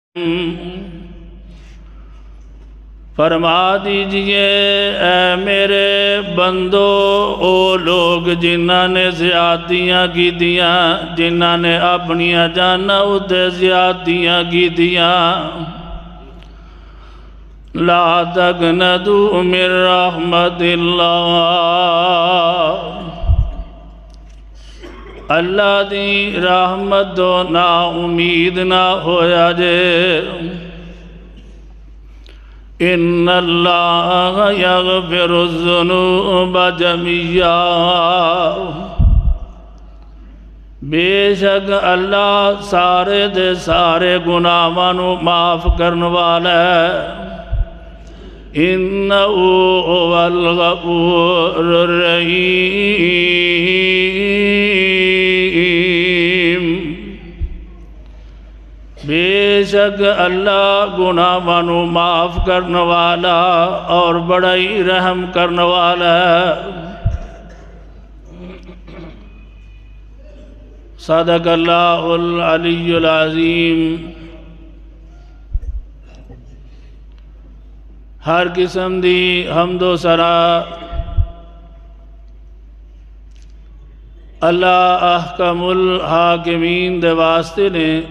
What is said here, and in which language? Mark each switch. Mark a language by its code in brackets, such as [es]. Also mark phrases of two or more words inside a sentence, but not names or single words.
[pa] فرما دیجئے اے میرے بندو، او لوگ جنہاں نے زیادتیاں کی دیاں، جنہاں نے اپنی جاناں اتے زیادتیاں کی دیاں، [ar] لا تقنطوا من رحمت اللہ، [pa] اللہ دی رحمت تو نا امید نہ ہویا جے۔ [ar] ان اللہ یغفر الذنوب جميعا، [pa] بے شک اللہ سارے دے سارے گناہاں نو معاف کرن والا ہے۔ [ar] انہو هو الغفور الرحیم، [pa] بے شک اللہ گناہاں نو معاف کرنے والا اور بڑا ہی رحم کرنے والا ہے۔ [ar] صدق اللہ العلی العظیم۔ [pa] ہر قسم دی حمد و ثنا اللہ [ar] احکم الحاکمین [pa] دے واسطے نے،